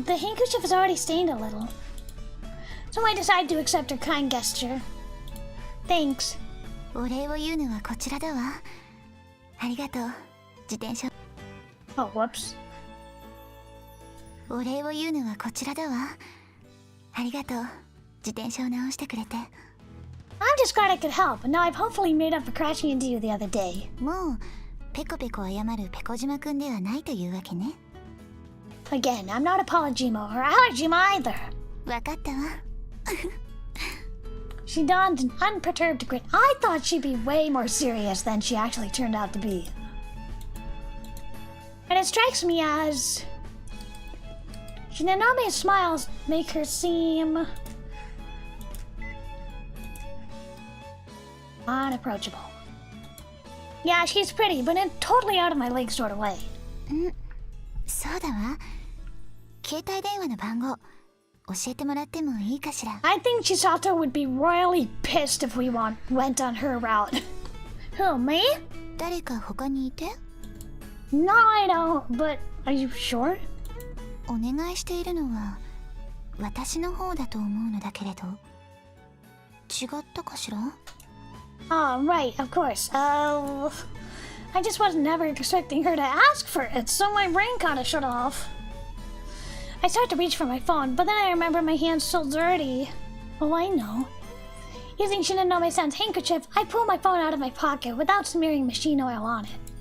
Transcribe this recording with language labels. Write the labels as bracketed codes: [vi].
[en] The handkerchief is already stained a little. So I decide to accept her kind gesture. Thanks. [ja] お礼を言うのはこちらだわ。ありがとう。自転車。 [en] Oh, whoops. [ja] お礼を言うのはこちらだわ。ありがとう。自転車を直してくれて。 [en] I'm just glad I could help. Now I've hopefully made up for crashing into you the other day. [ja] もうペコペコ謝るペコ島くんではないというわけね。 [en] Again, I'm not Apologimo or Allergimo either. [ja] わかったわ。 [en] She donned an unperturbed grin. I thought she'd be way more serious than she actually turned out to be. And it strikes me as... Shinanome's smiles make her seem... unapproachable. Yeah, she's pretty, but in totally out of my league sort of way. [ja] そうだわ。携帯電話の番号教えてもらってもいいかしら。 [en] I think Chisato would be royally pissed if we went on her route. Who, me? [ja] 誰か他にいて？ [en] No, I don't, but are you sure? [ja] お願いしているのは私の方だと思うのだけれど。違ったかしら？ [en] Oh, right, of course. I just wasn't ever expecting her to ask for it, so my brain kinda shut off. I start to reach for my phone, but then I remember my hand's still dirty. Oh, I know. Using Shinonome-san's handkerchief, I pull my phone out of my pocket without smearing machine oil on it.